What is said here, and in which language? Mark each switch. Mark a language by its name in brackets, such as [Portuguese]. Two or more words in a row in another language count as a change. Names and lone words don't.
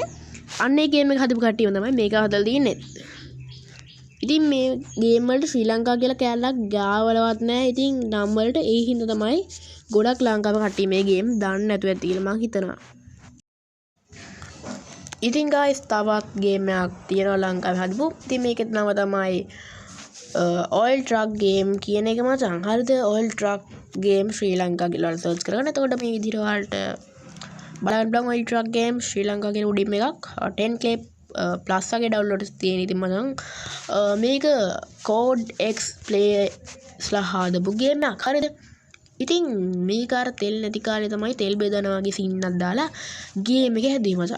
[Sinhala] අන්න ඒ ගේම් එක හදපු කට්ටියම තමයි මේක හදලා තින්නේ. ඉතින් මේ ගේම් වලට ශ්‍රී ලංකා කියලා කැලලක් ගාවලවත් නැහැ. ඉතින් නම් වලට ඒ හින්දා තමයි ගොඩක් ලංකාවේ කට්ටිය මේ ගේම් දන්නේ නැතුව ඇති කියලා මම හිතනවා. ඉතින් guys තවත් ගේම් එකක් තියෙනවා ලංකාවේ හදපු. ඉතින් මේකේ නම තමයි [English] oil truck game [Sinhala] කියන එක මචං. හරිද? [English] oil truck game [Sinhala] ශ්‍රී ලංකා කියලා සර්ච් කරගන්න. එතකොට මේ විදිහට ඔයාලට බලන්න පුළුවන් [English] oil truck game [Sinhala] ශ්‍රී ලංකා කියන උඩින් එකක් 10k plus වගේ downloads තියෙන. ඉතින් මචං මේක Codex Play/ලා හදපු ගේම් එකක්. හරිද? ඉතින් මේක අර තෙල් නැති කාලේ තමයි තෙල් බෙදනවා වගේ සීන් එකක් දාලා ගේම් එක හැදුවේ මචං.